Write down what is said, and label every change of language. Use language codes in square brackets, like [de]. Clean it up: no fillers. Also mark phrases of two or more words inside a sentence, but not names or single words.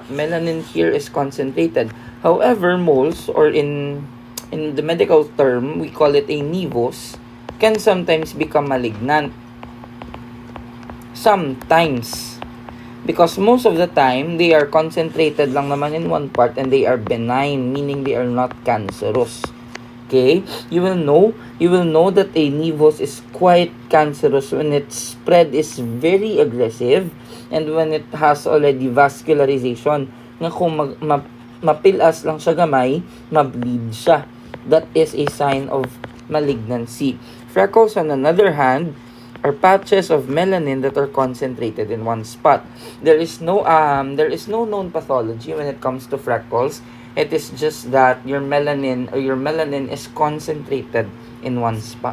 [en] Melanin here is concentrated. However, moles, or in the medical term, we call it a nevus, can sometimes become malignant. Sometimes. Because most of the time, they are concentrated [hil] lang naman [en] in one part and they are benign, meaning they are not cancerous. Okay? You will know that a nevus is quite cancerous when its spread is very aggressive and when it has already vascularization. [hil] Nga kung mapilas lang siya gamay, mableed siya. [en] That is a sign of malignancy. Freckles, on another hand, are patches of melanin that are concentrated in one spot. There is no known pathology when it comes to freckles. It is just that your melanin is concentrated in one spot.